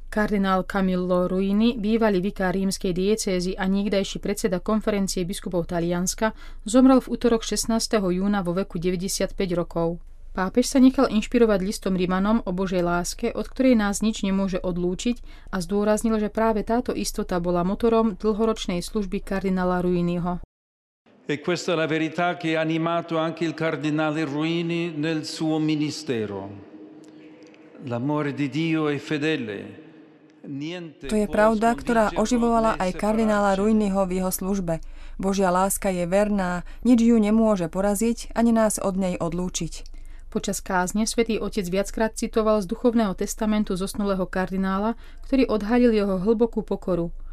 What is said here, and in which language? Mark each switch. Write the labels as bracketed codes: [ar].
[sk] Kardinál Camillo Ruini, bývalý vikár rímskej diecézy a niekdajší predseda konferencie biskupov Talianska, zomrel v utorok 16. júna vo veku 95 rokov. Pápež sa nechal inšpirovať listom Rimanom o Božej láske, od ktorej nás nič nemôže odlúčiť, a zdôraznil, že práve táto istota bola motorom dlhoročnej služby kardinála Ruiniho. [it] E questa è la verità che ha animato anche il cardinale Ruini nel suo ministero. L'amore di Dio è fedele. [sk] To je pravda, ktorá oživovala aj kardinála Ruiniho v jeho službe. Božia láska je verná, nič ju nemôže poraziť ani nás od nej odlúčiť. Počas kázne svätý otec viackrát citoval z duchovného testamentu zosnulého kardinála, ktorý odhalil jeho hlbokú pokoru.